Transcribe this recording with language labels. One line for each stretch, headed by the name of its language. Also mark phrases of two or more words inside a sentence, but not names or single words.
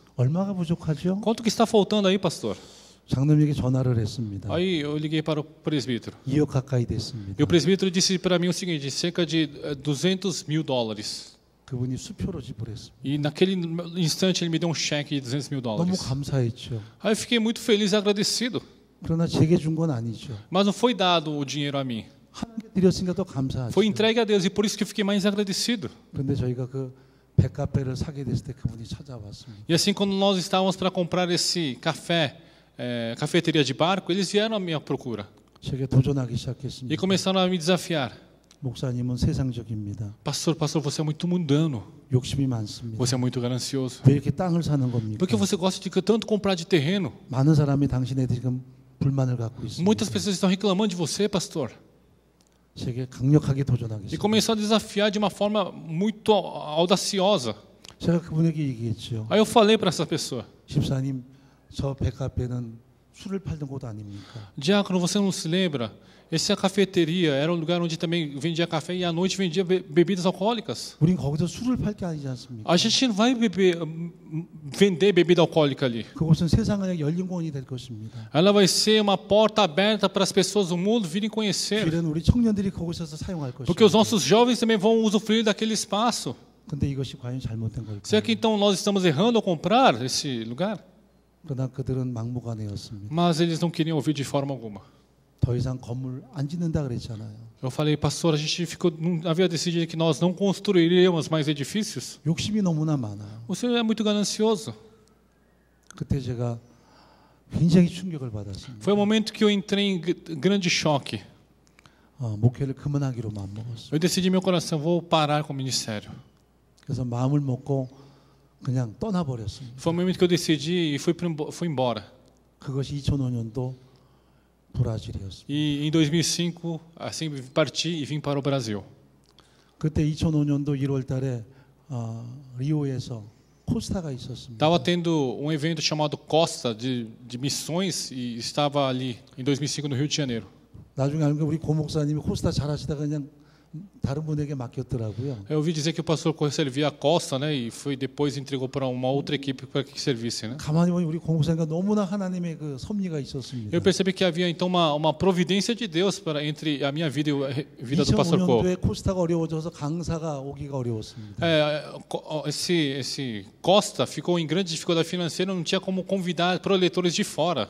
Korean: 얼마가 부족하죠?
Portuguese: Quanto que está faltando aí, pastor?
Korean: 장로님에게 전화를 했습니다.
Portuguese: Aí eu liguei para o presbítero.
Korean: 2억 가까이 됐습니다.
Portuguese: E o presbítero disse para mim o seguinte: cerca de $200.000.
Korean: 그분이 수표로 지불했습니다.
Portuguese: E naquele instante ele me deu um cheque de $200.000.
Korean: 너무 감사했죠.
Portuguese: Aí eu fiquei muito feliz e agradecido.
Korean: 그러나 제게 준 건 아니죠.
Portuguese: Mas não foi dado o dinheiro a mim.
Korean: 하나님께 드렸으니까 더 감사하죠.
Portuguese: Foi entregue a Deus e por isso que eu fiquei mais agradecido.
Korean: 그런데 저희가 그 백카페를 사게 됐을 때 그분이 찾아왔습니다.
Portuguese: E assim, quando nós estávamos para comprar esse cafeteria de barco, eles vieram à minha procura
Korean: 제게 도전하기
Portuguese: e
Korean: 시작했습니다.
Portuguese: começaram a me desafiar.
Korean: 목사님은 세상적입니다.
Portuguese: Pastor, você é muito mundano.
Korean: 욕심이 많습니다.
Portuguese: Você é muito ganancioso.
Korean: 왜 이렇게 땅을 사는 겁니까?
Portuguese: Por que você gosta de tanto comprar de terreno?
Korean: 많은 사람이 당신에 지금 불만을 갖고 있습니다.
Portuguese: Muitas pessoas estão reclamando de você, pastor.
Korean: 제게 강력하게 도전하기
Portuguese: E
Korean: 시작했습니다.
Portuguese: começou a desafiar de uma forma muito audaciosa.
Korean: 제가 그분에게 얘기했죠.
Portuguese: Aí eu falei para essa pessoa:
Korean: 집사님, 저 백카페는 술을 팔던 곳 아닙니까?
Portuguese: Diácono, você não se lembra? Essa cafeteria era um lugar onde também vendia café e à noite vendia bebidas alcoólicas.
Korean: 우린 거기서 술을 팔 게 아니지 않습니까?
Portuguese: A gente não vai vender bebida alcoólica ali.
Korean: 그곳은 세상의 열린 공원이 될 것입니다.
Portuguese: Ela vai ser uma porta aberta para as pessoas do mundo virem conhecer.
Korean: 길은 우리 청년들이 그곳에서 사용할
Portuguese: Porque os
Korean: 것입니다.
Portuguese: nossos jovens também vão usufruir daquele espaço.
Korean: 근데 이것이 과연 잘못된
Portuguese: Será
Korean: 걸까요?
Portuguese: que então nós estamos errando ao comprar esse lugar?
Korean: 그러나 그들은 막무가내였습니다.
Portuguese: Mas eles não queriam ouvir de forma alguma.
Korean: 더 이상 건물 안 짓는다 그랬잖아요.
Portuguese: Eu falei, pastor, a gente não havia decidido que nós não construiríamos mais edifícios.
Korean: 욕심이 너무나 많아요.
Portuguese: O senhor é muito ganancioso.
Korean: 그때 제가 굉장히 충격을 받았습니다.
Portuguese: Foi o momento que eu entrei em grande choque.
Korean: 목회를 그만하기로 마음먹었어요.
Portuguese: Eu decidi em meu coração, vou parar com o ministério.
Korean: 그래서 마음을 먹고 그냥 떠나버렸습니다.
Portuguese: Foi o momento que eu decidi e fui embora.
Korean: 그것이 2005년도 브라질이었습니다.
Portuguese: E em 2005, assim parti e vim para o Brasil.
Korean: 그때 2005년도 1월 달에 리오에서 코스타가 있었습니다.
Portuguese: Estava tendo um evento chamado Costa de missões e estava ali em 2005 no Rio de Janeiro.
Korean: 나중에 알고 우리 고 목사님이 코스타 잘하시다가 그냥 다른 분에게 맡겼더라고요.
Portuguese: Eu ouvi dizer que o pastor servia a Costa, né, e foi depois entregou para uma outra equipe para que servisse, né?
Korean: 가만히 보니 우리 고 목사님과 너무나 하나님의 그 섭리가 있었습니다.
Portuguese: Eu percebi que havia então uma providência de Deus para entre a minha vida e a vida do pastor Cole.
Korean: 2005년도에 코스타가 어려워져서 강사가 오기가 어려웠습니다.
Portuguese: Esse Costa ficou em grande dificuldade financeira, não tinha como convidar proletores de fora.